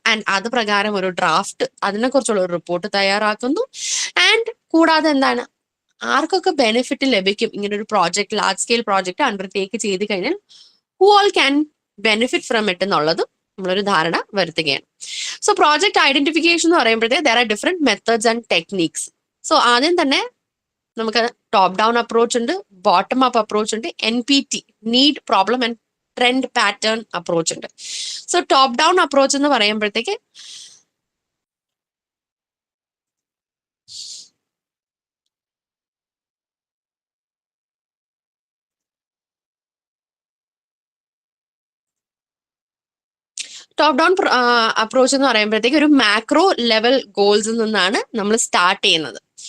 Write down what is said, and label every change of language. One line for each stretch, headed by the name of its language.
Malayalam: And അത് പ്രകാരം ഒരു ഡ്രാഫ്റ്റ്, അതിനെക്കുറിച്ചുള്ള ഒരു റിപ്പോർട്ട് തയ്യാറാക്കുന്നു. ആൻഡ് കൂടാതെ എന്താണ്? ആർക്കൊക്കെ ബെനിഫിറ്റ് ലഭിക്കും ഇങ്ങനെ ഒരു project, large scale project undertake ചെയ്ത് കഴിഞ്ഞാൽ
English: who all can benefit from it
Malayalam: എന്നുള്ളതും നമ്മളൊരു ധാരണ വരുത്തുകയാണ്.
English: so project identification
Malayalam: എന്ന് പറയുമ്പോഴത്തേക്ക്
English: there are different methods and techniques.
Malayalam: So ആദ്യം തന്നെ നമുക്ക് ടോപ്പ് ഡൗൺ അപ്രോച്ച് ഉണ്ട്, ബോട്ടം അപ്പ് അപ്രോച്ച് ഉണ്ട്, NPT need problem and trend pattern approach ഉണ്ട്. സോ ടോപ്പ് ഡൗൺ അപ്രോച്ച് എന്ന് പറയുമ്പോഴത്തേക്ക് ടോപ്പ് ഡൗൺ അപ്രോച്ച് എന്ന് പറയുമ്പോഴത്തേക്ക് ഒരു മാക്രോ ലെവൽ ഗോൾസിൽ നിന്നാണ് നമ്മൾ സ്റ്റാർട്ട് ചെയ്യുന്നത്.